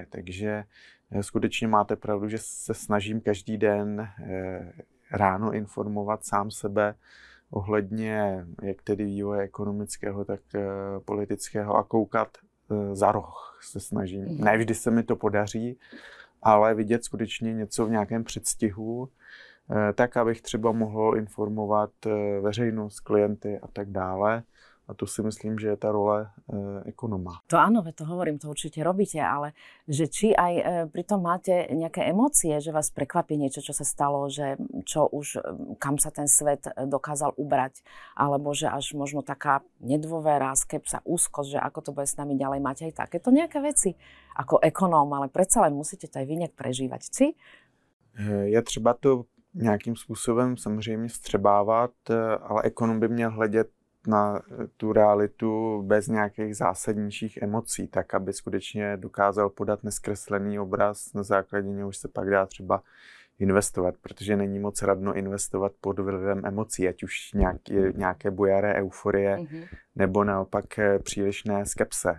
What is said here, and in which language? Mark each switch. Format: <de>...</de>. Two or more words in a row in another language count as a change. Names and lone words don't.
<cs>Takže skutečně máte pravdu, že se snažím každý den ráno informovat sám sebe ohledně jak tedy vývoje ekonomického, tak politického a koukat za roh se snažím. Ne vždy se mi to podaří, ale vidět skutečně něco v nějakém předstihu, tak abych třeba mohl informovat veřejnost, klienty a tak dále. A to si myslím, že je tá role ekonoma.</cs> <sk>To áno, to hovorím, to určite robíte, ale že či aj pritom máte nejaké emócie, že vás prekvapí niečo, čo sa stalo, že čo už, kam sa ten svet dokázal ubrať, alebo že až možno taká nedôvera, skepsa, úzkosť, že ako to bude s nami ďalej, máte aj takéto nejaké veci ako ekonóm, ale predsa len musíte to aj vy nejak prežívať, či?</sk> <cs>Je třeba to nějakým způsobem samozřejmě vstřebávat, ale ekonom by měl hledět na tu realitu bez nějakých zásadnějších emocí, tak aby skutečně dokázal podat neskreslený obraz, na základě něhož se pak dá třeba investovat, protože není moc radno investovat pod vlivem emocí, ať už nějaké bojaré euforie, nebo naopak přílišné skepse.</cs>